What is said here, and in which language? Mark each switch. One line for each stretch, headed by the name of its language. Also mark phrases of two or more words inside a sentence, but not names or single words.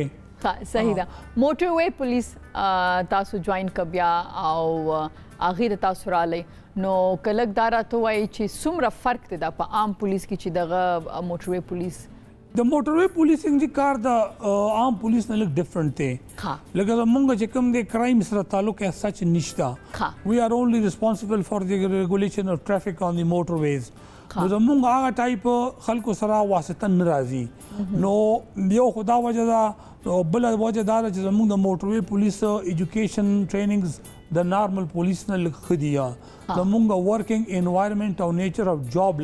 Pashto: صحیح ده موټر وی پولیس تاسو جوائن که بیا او هغې د تاسو رالی نو که لږ دا راته ووایي چې څومره فرق دی دا په عام پولیس کې چې دغه موټر وی پولیس د موټر وی پولیسینګ چې کار د عام پولیس نه لږ ډفرنټ دی لکه زمونږ چې کوم دی کرایم سره تعلق یې سچ نشته
English: we are only responsible for the regulation of traffic on the motor ways
Pashto: نو زمونږ هغه ټایپ خلکو سره واسطه نه راځي نو یو خو دا وجه ده او بله وجه دا ده چې زمونږ د موټر وی پولیس
English: education trainings
Pashto: د نارمل پولیس نه لږ ښه دي زمونږ
English: working environment
Pashto: او
English: nature of job